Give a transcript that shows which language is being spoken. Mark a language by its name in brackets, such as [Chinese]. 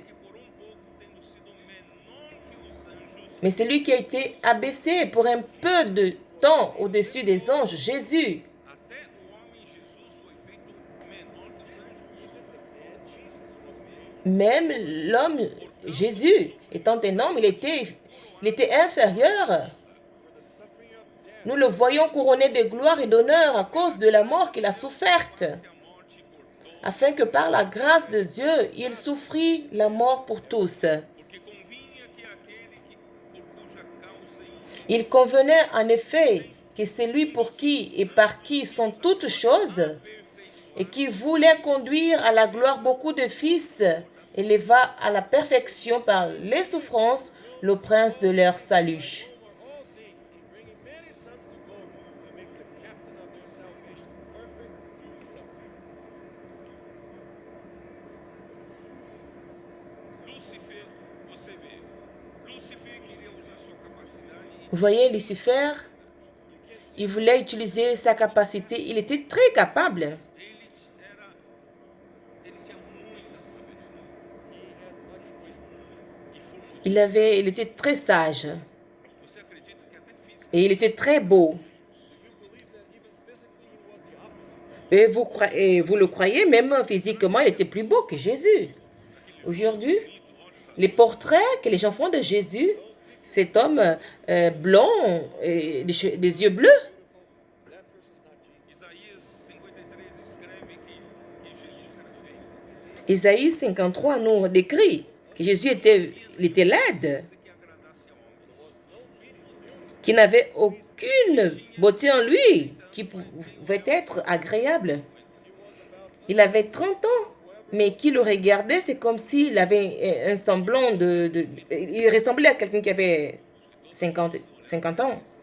[Portuguese] que por pouco, tendo sido menor que os anjos, [French] Mais c'est lui qui a été abaissé pour un peu de temps au-dessus des anges, Jésus. [Portuguese] até o homem Jesus foi feito menor que os anjos. [French] Même l'homme Jésus, étant un homme, il était inférieur. Nous le voyons couronné de gloire et d'honneur à cause de la mort qu'il a soufferte, afin que par la grâce de Dieu, il souffrit la mort pour tous. [Portuguese] Porque convinha que aquele que, por cuja causa [French] Il convenait en effet que c'est lui pour qui et par qui sont toutes choses, et qui voulait conduire à la gloire beaucoup de fils, éleva à la perfection par les souffrances le prince de leur salut. [English] All things in bringing many sons to glory, to make the captain of their salvation perfect through suffering. [Portuguese] Lúcifer, você vê, Lúcifer queria usar sua capacidade [French] Vous voyez, Lucifer, il voulait utiliser sa capacité. Il était très capable. [Portuguese] ele tinha muita sabedoria. [French] Il était très sage. [Portuguese] Você acredita que até fisicamente [French] Et il était très beau. Et vous le croyez, même physiquement, il était plus beau que Jésus. Aujourd'hui, les portraits que les gens font de Jésus, cet homme blond et des yeux bleus. [Portuguese] Isaías 53 diz que Jesus era feio. [French] Isaïe 53 nous décrit que Jésus il était laid, qu'il n'avait aucune beauté en lui qui pouvait être agréable. Il avait 30 ans, mais qui le regardait, c'est comme s'il avait un semblant il ressemblait à quelqu'un qui avait 50 ans.